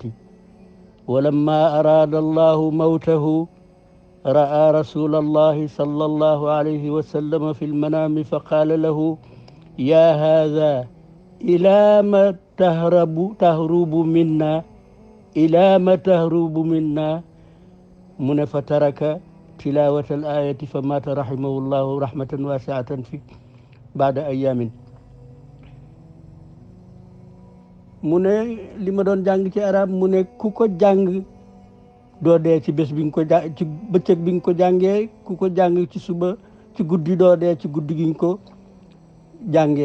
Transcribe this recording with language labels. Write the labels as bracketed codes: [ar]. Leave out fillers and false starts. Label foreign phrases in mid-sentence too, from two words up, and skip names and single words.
[ar] ولما أراد الله موته رأى رسول الله صلى الله عليه وسلم في المنام فقال له يا هذا إلى ما تهرب منا إلى ما تهرب منا من فترك تلاوة الآية فمات رحمه الله رحمة واسعة في بعد أيام. [wo] mu ne li ma doon jàng ci arab mu ne ku ko jàng doo dee ci bés bi nga ko jàng ci bëccëg bi nga ko jàngee, ku ko jàng ci suba ci guddi doo dee ci guddi gi nga ko jàngee.